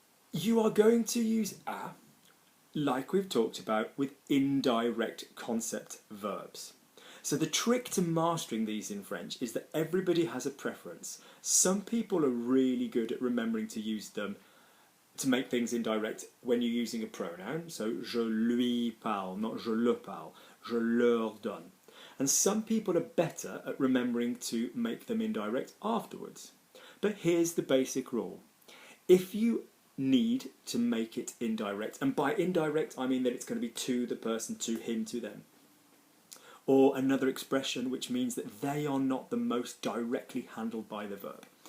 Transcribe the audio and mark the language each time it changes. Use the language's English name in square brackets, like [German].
[English] You are going to use à, like we've talked about, with indirect concept verbs. So the trick to mastering these in French is that everybody has a preference. Some people are really good at remembering to use them to make things indirect when you're using a pronoun. So [French] je lui parle, [English] not [French] je le parle, je leur donne. [English] And some people are better at remembering to make them indirect afterwards. But here's the basic rule. If you need to make it indirect, and by indirect I mean that it's going to be to the person, to him, to them, or another expression which means that they are not the most directly handled by the verb.